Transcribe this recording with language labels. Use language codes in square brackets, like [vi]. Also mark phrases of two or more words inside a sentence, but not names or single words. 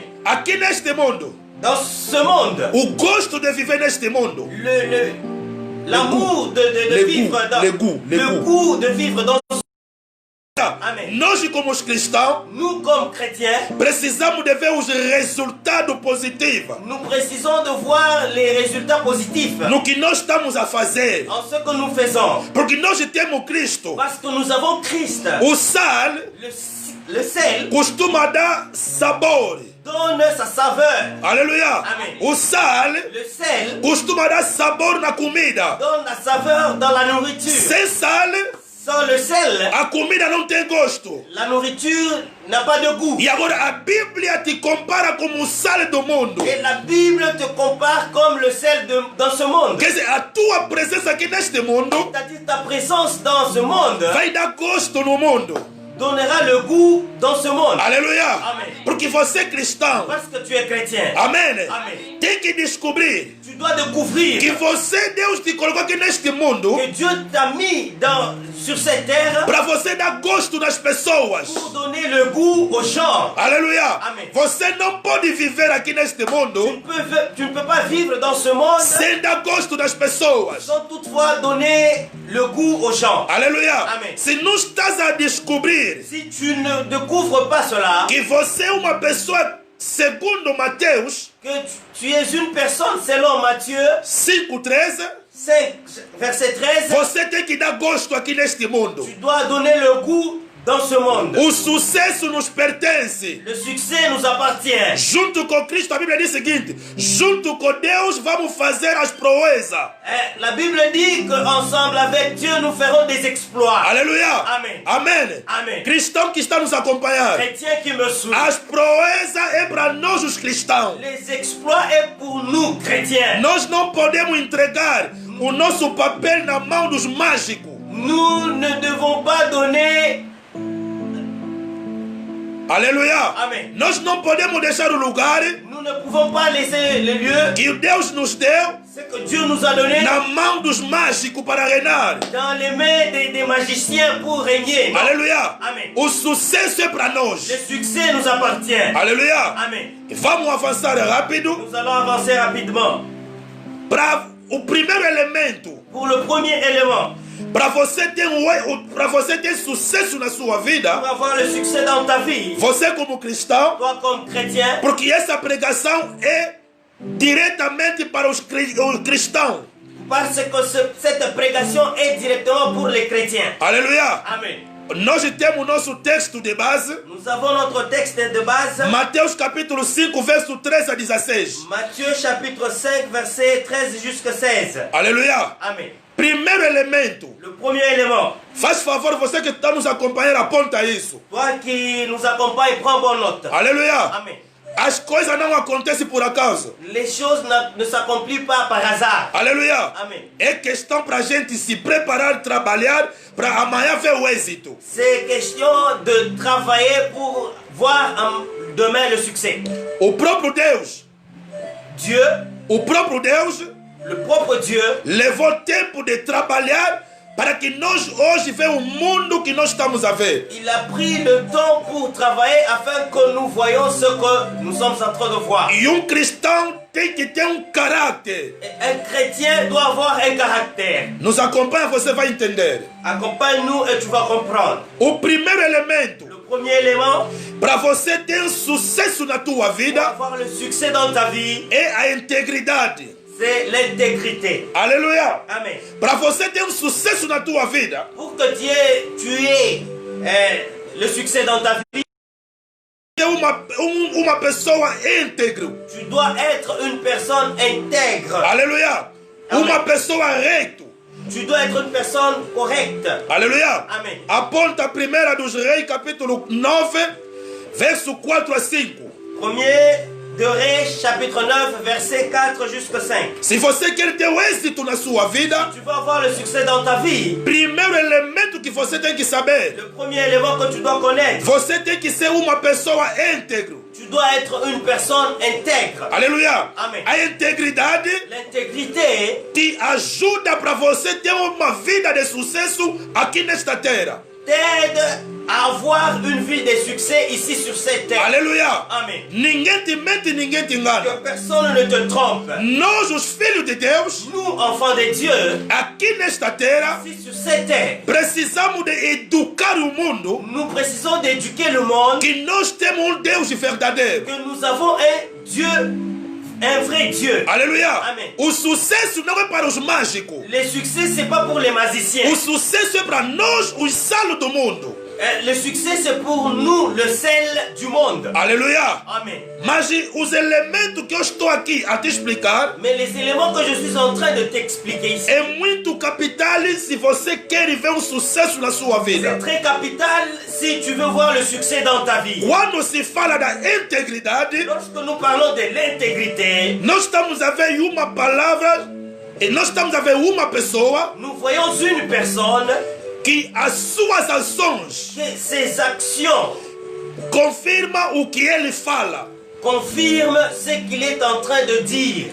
[pt] Aqui neste mundo, [fr] Dans ce monde, [pt] o gosto de viver neste mundo, [fr] l'amour de Le vivre goût, dans le goût, le le goût. goût de vivre dans Amém. [pt] Nós, como os cristãos, [fr] Nous, comme chrétiens, [pt] precisamos de ver os resultados positivos [fr] nous précisons de voir les résultats positifs [pt] no que nós estamos a fazer. [fr] en ce que nous faisons. [pt] Porque nós temos Cristo. [fr] Parce que nous avons Christ. [pt] O sal [fr] Le sel [pt] costuma dar sabor. [fr] donne sa saveur. [pt] Aleluia. Amém. O sal [fr] Le sel [pt] costuma dar sabor na comida. [fr] donne la saveur dans la nourriture. [pt] Sem sal, [fr] Sans le sel, [pt] a comida não tem gosto. [fr] la nourriture n'a pas de goût. [pt] E agora a Bíblia te compara como o sal do mundo. [fr] Et la Bible te compare comme le sel dans ce monde. [pt] Quer dizer, a tua presença aqui neste mundo [fr] C'est-à-dire ta présence dans ce monde [pt] vai dar gosto no mundo. [fr] donnera le goût dans ce monde. [pt] Aleluia. Amém. Porque você é cristão. [fr] Parce que tu es chrétien. [pt] Amém. Amém. Tem que descobrir [fr] Tu dois découvrir [pt] que você, Deus te colocou aqui neste mundo [fr] que Dieu t'a mis sur cette terre [pt] para você dar gosto nas pessoas. [fr] pour donner le goût aux gens. [pt] Aleluia. Amém. Você não pode viver aqui neste mundo [fr] Tu ne peux pas vivre dans ce monde [pt] sem dar gosto das pessoas. [fr] sans toutefois donner le goût aux gens. [pt] Aleluia. Amém. Se não estás a descobrir [fr] Si tu ne découvres pas cela, [pt] que você é uma pessoa segundo Mateus [fr] que tu es une personne selon Matthieu [pt] 5:13, [fr] 5, verset 13, [pt] você tem que dar gosto aqui neste mundo. [fr] tu dois donner le goût dans ce monde. [pt] O sucesso nos pertence. [fr] Le succès nous appartient. [pt] Junto com Cristo, a Bíblia diz o seguinte: junto com Deus vamos fazer as proezas. [fr] La Bible dit qu'ensemble avec Dieu nous ferons des exploits. [pt] Aleluia. Amém. Amém. Amém. Cristão que está nos acompanhando. [fr] Chrétien qui me suit. [pt] As proezas é para nós os cristãos. [fr] Les exploits est pour nous chrétiens. [pt] Nós não podemos entregar o nosso papel na mão dos mágicos. [fr] Nous ne devons pas donner. [pt] Aleluia. Amém. Nós não podemos deixar o lugar [fr] Nous ne pouvons pas laisser le lieu, [pt] que Deus nos deu [fr] ce que Dieu nous a donné, [pt] na mão dos mágicos para reinar. [fr] dans les mains des magiciens pour régner. Non. [pt] Aleluia. Amém. O sucesso é para nós. [fr] Le succès nous appartient. [pt] Aleluia. [fr] Amen. [pt] Vamos avançar rápido [fr] Nous allons avancer rapidement. [pt] para o primeiro elemento. [fr] Pour le premier élément, [pt] Para você ter sucesso na sua vida, [fr] pour avoir le succès dans ta vie, [pt] você como cristão, [fr] toi comme chrétien, [pt] porque essa pregação é diretamente para os cristãos. [fr] parce que cette prédication est directement pour les chrétiens. [pt] Aleluia. [fr] Amen. [pt] Nós temos nosso texto de base, [fr] Nous avons notre texte de base, [pt] Mateus capítulo 5, verso 13 a 16. [fr] Matthieu chapitre 5, verset 13 jusqu'à 16. [pt] Aleluia. [fr] Amen. [pt] Primeiro elemento. [fr] Le premier élément, [pt] Faz favor, você que está nos acompanhando, aponta isso. [fr] toi qui nous accompagne, prends bonne note. [pt] Aleluia. [fr] Amen. [pt] As coisas não acontecem por acaso. [fr] Les choses ne s'accomplissent pas par hasard. [pt] Aleluia. [fr] Amen. [pt] É questão para a gente se preparar, trabalhar, para amanhã ver o êxito. [fr] C'est question de travailler pour voir demain le succès. [pt] O próprio Deus, [fr] Dieu, [pt] o próprio Deus [fr] le propre Dieu, [pt] levou tempo de trabalhar para que nós hoje vejamos o mundo que nós estamos a ver. [fr] il a pris le temps pour travailler afin que nous voyions ce que nous sommes en train de voir. [pt] E cristão tem que ter caráter. [fr] Un chrétien doit avoir un caractère. [pt] Nos acompanha, você vai entender. [fr] Accompagne-nous et tu vas comprendre. [pt] O primeiro elemento [fr] Le premier élément, [pt] para você ter sucesso na tua [fr] pour [pt] vida [fr] avoir le succès dans ta vie, [pt] é a integridade. [fr] c'est l'intégrité. [pt] Aleluia. [fr] Amen. [pt] Para você ter sucesso na tua vida, [fr] Pour que tu aies le succès dans ta vie, [pt] é uma pessoa íntegra. [fr] tu dois être une personne intègre. [pt] Aleluia. Amém. Uma pessoa reta. [fr] Tu dois être une personne correcte. [pt] Aleluia. Amém. Aponta 1 dos Reis, capítulo 9, verso 4 a 5. [fr] Premier de Reis, chapitre 9, verset 4 jusqu'à 5. [pt] Se você quer ter êxito na sua vida, [fr] Tu veux avoir le succès dans ta vie. [pt] primeiro elemento que você tem que saber, [fr] Le premier élément que tu dois connaître, [pt] você tem que ser uma pessoa íntegra. [fr] tu dois être une personne intègre. [pt] Aleluia. Amém. A integridade [fr] L'intégrité [pt] te ajuda para você ter uma vida de sucesso aqui nesta terra. [fr] t'aide à avoir une vie de succès ici sur cette terre. Alléluia. Amen. Que personne ne te trompe. [pt] Nós, os filhos de Deus, [fr] nous, enfants de Dieu, [pt] aqui nesta terra, [fr] ici sur cette terre, [pt] precisamos de educar o mundo. [fr] Nous precisons d'éduquer le monde. [pt] Que nós temos Deus verdadeiro. [fr] Que nous avons un Dieu, un vrai Dieu. Alléluia. Amen. [pt] O sucesso não é para os mágicos. [fr] Le succès, c'est pas pour les magiciens. [pt] O sucesso é para nós, os salos do mundo. [fr] Le succès, c'est pour nous, le sel du monde. Alléluia. Amen. [pt] Mas os elementos que eu estou aqui a te explicar, [fr] mais les éléments que je suis en train de t'expliquer ici, [pt] é muito capital se você quer ver um sucesso na sua vida. [fr] C'est très capital si tu veux voir le succès dans ta vie. [pt] Quando se fala da integridade, [fr] lorsque nous parlons de l'intégrité, [pt] nós estamos a ver uma palavra e nós estamos a ver uma pessoa. [fr] Nous voyons une personne [pt] que as suas ações, [fr] que ses actions [pt] confirma o que ele fala. [fr] Confirme ce qu'il est en train de dire.